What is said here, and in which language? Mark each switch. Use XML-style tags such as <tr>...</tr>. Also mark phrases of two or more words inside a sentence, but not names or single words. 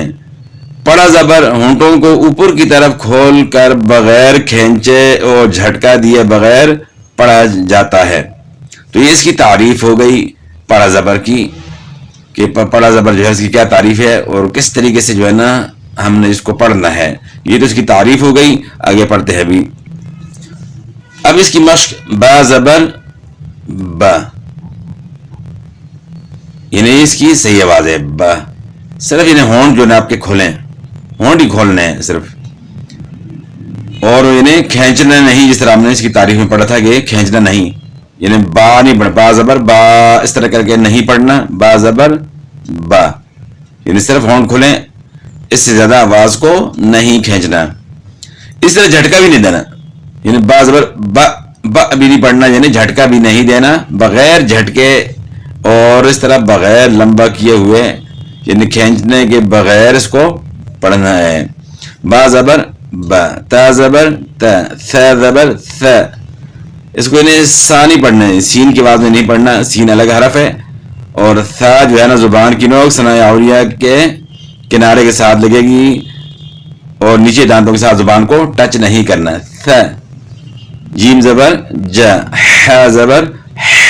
<ur>پڑا زبر ہونٹوں کو اوپر کی طرف کھول کر بغیر کھینچے اور جھٹکا دیے بغیر پڑھا جاتا ہے. تو یہ اس کی تعریف ہو گئی پڑا زبر کی، کہ پڑا زبر جو ہے اس کی کیا تعریف ہے اور کس طریقے سے جو ہے نا ہم نے اس کو پڑھنا ہے. یہ تو اس کی تعریف ہو گئی. آگے پڑھتے ہیں ابھی. اب اس کی مشق با زبر با، یعنی اس کی صحیح آواز ہے با. صرف انہیں ہونٹ جو ہے آپ کے کھولیں، ہونٹ ہی کھولنے ہیں صرف، اور انہیں کھینچنا نہیں. جس طرح ہم نے اس کی تعریف میں پڑھا تھا کہ کھینچنا نہیں، یعنی با نہیں پڑھنا، با زبر با اس طرح کر کے نہیں پڑھنا. با زبر با، یعنی صرف ہونٹ کھولیں، اس سے زیادہ آواز کو نہیں کھینچنا. اس طرح جھٹکا بھی نہیں دینا، یعنی با زبر با با بھی نہیں پڑھنا، یعنی جھٹکا بھی نہیں دینا بغیر جھٹکے، اور اس طرح بغیر لمبا کیے ہوئے، یعنی کھینچنے کے بغیر اس کو پڑھنا ہے. با زبر با، تا زبر تا، ثا زبر ثا. اس کو انہیں سا نہیں پڑھنا ہے، سین کی آواز میں نہیں پڑھنا. سین الگ حرف ہے، اور ثا جو ہے نا زبان کی نوک ثناء علیہ کے کنارے کے ساتھ لگے گی، اور نیچے دانتوں کے ساتھ زبان کو ٹچ نہیں کرنا. ثا. جیم زبر جا، ح زبر ح.</ur>